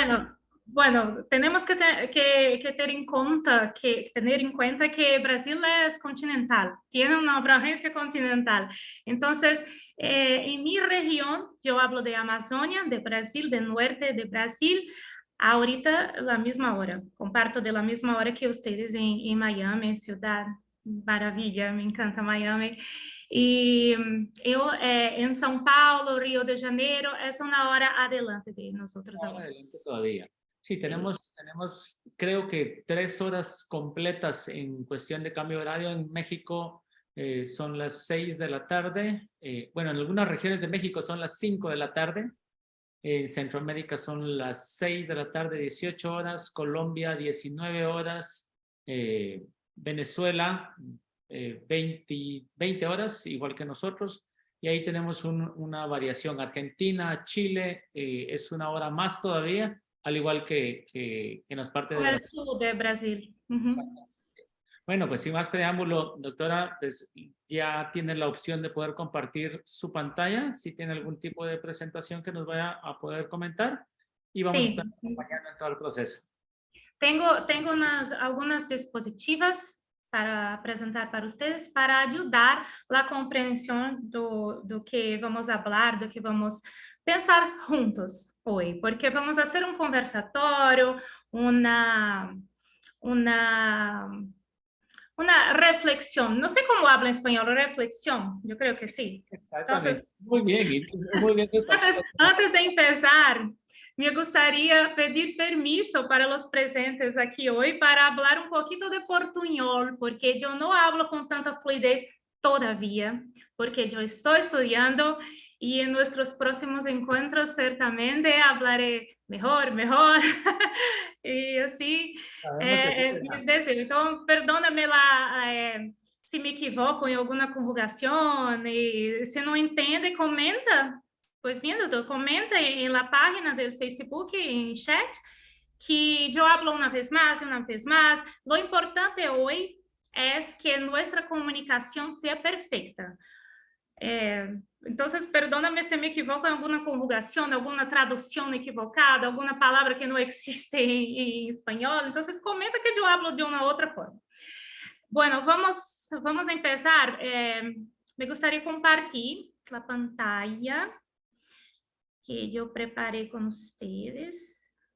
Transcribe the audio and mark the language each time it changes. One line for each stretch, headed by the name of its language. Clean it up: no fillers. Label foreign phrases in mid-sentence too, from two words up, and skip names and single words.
Spanish: Bueno, tenemos que tener en cuenta que Brasil es continental, tiene una abrangência continental. Entonces, en mi región, yo hablo de Amazonia, de Brasil, del norte de Brasil, ahorita la misma hora, comparto de la misma hora que ustedes en Miami, ciudad maravilla, me encanta Miami.
Portuguese: E eu, em São Paulo, Rio de Janeiro, é uma hora adelante de nós
Spanish: Ahora
Portuguese: agora.
Spanish: adelante todavía. Sí, Sí. tenemos creo que 3 horas completas en cuestión de cambio horario. En México son las 6 de la tarde. Bueno, en algunas regiones de México son las 5 de la tarde. En Centroamérica son las 6 de la tarde, 18 horas. Colombia, 19 horas. Venezuela, 20 horas, igual que nosotros. Y ahí tenemos una variación. Argentina, Chile, es una hora más todavía, al igual que en las partes
Portuguese: Com de o Brasil. sul de Brasil. Uhum.
Spanish: Bueno, pues sin más preámbulo, doctora, pues ya tiene la opción de poder compartir su pantalla, si tiene algún tipo de presentación que nos vaya a poder comentar, y vamos a estar
Portuguese: Sim.
Spanish: acompañando en todo el proceso.
Portuguese: Tenho algumas dispositivas para apresentar para vocês, para ajudar a compreensão do que vamos falar, do que vamos pensar juntos hoje, porque vamos fazer um conversatório, uma reflexión.
Spanish: No sé cómo habla en español, reflexión. Yo creo que sí. Entonces, Exactamente. Muy bien, y muy bien tu español. antes de empezar, me gustaría pedir permiso para los presentes aquí hoy para hablar un poquito de portuñol, porque yo no hablo con tanta fluidez todavía, porque yo estoy estudiando y en nuestros próximos encuentros certamente hablaré mejor. Y así Sabemos que sí es mi deseo.
Portuguese: Então, perdóname lá, se me equivoco em alguma conjugação, e se não entende, comenta. Pois bem, doutor, comenta em la página do Facebook, em chat, que eu hablo uma vez mais, uma vez mais.
Spanish: Lo importante
Portuguese: hoje é que nossa comunicação seja perfeita.
Spanish: Entonces, perdóname si me equivoco en alguna conjugación, alguna traducción equivocada, alguna palabra que no existe en español. Entonces, comenta que yo hablo de una otra forma. Bueno, vamos a empezar. Me gustaría compartir la pantalla que yo preparé con ustedes.